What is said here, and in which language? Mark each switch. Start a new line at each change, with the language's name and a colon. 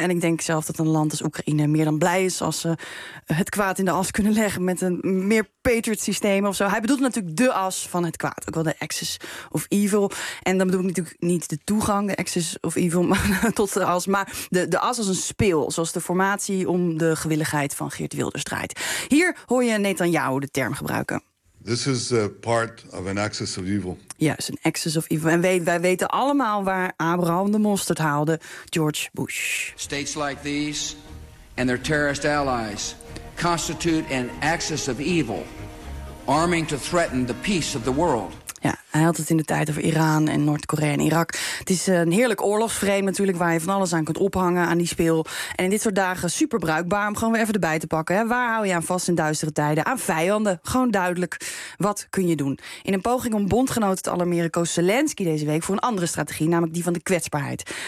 Dutch: En ik denk zelf dat een land als Oekraïne meer dan blij is als ze het kwaad in de as kunnen leggen met een meer Patriot systeem of zo. Hij bedoelt natuurlijk de as van het kwaad. Ook wel de Axis of Evil. En dan bedoel ik natuurlijk niet de toegang, de Axis of Evil, maar tot de as. Maar de as als een speel, zoals de formatie om de gewilligheid van Geert Wilders draait. Hier hoor je Netanyahu de term gebruiken.
English: This is a part of an axis of evil.
Dutch: Juist, een axis of evil. En wij weten allemaal waar Abraham de mosterd haalde, George Bush.
English: States like these and their terrorist allies constitute an axis of evil, arming to threaten the peace of the world.
Dutch: Ja, hij had het in de tijd over Iran en Noord-Korea en Irak. Het is een heerlijk oorlogsframe natuurlijk, waar je van alles aan kunt ophangen aan die speel. En in dit soort dagen super bruikbaar om gewoon weer even erbij te pakken. Hè. Waar hou je aan vast in duistere tijden? Aan vijanden. Gewoon duidelijk. Wat kun je doen? In een poging om bondgenoten te alarmeren koos Zelensky deze week voor een andere strategie, namelijk die van de kwetsbaarheid.